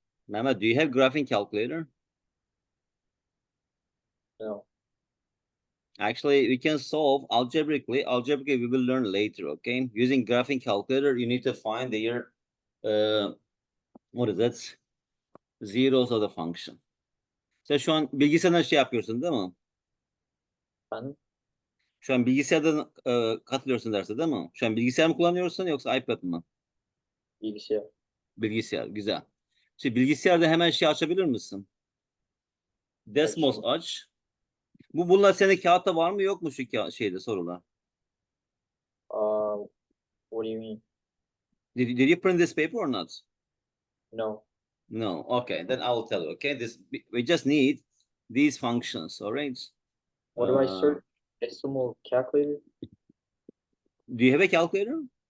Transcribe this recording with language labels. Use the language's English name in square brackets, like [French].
[English] Mehmet, do you have graphing calculator? No. Actually, we can solve algebraically. Algebraically, we will learn later, okay? Using graphing calculator, you need to find their What is that? Zeros of the function. [Turkish] Sen şu an bilgisayardan şey yapıyorsun değil mi? Ben Şu an bilgisayardan katılıyorsun derse değil mi? Şu an bilgisayar mı kullanıyorsun yoksa iPad mı? bilgisayar. Bilgisayar, güzel. Şimdi bilgisayarda hemen şey açabilir misin? Desmos Açayım. aç. Bunlar senin kağıtta var mı yok mu şu şeyde sorular? [English] What do you mean? Did you print this paper or not? No. No. Okay, then I will tell you. Okay, we just need these functions. All right. What do I search? Decimal calculator? Do you have a calculator?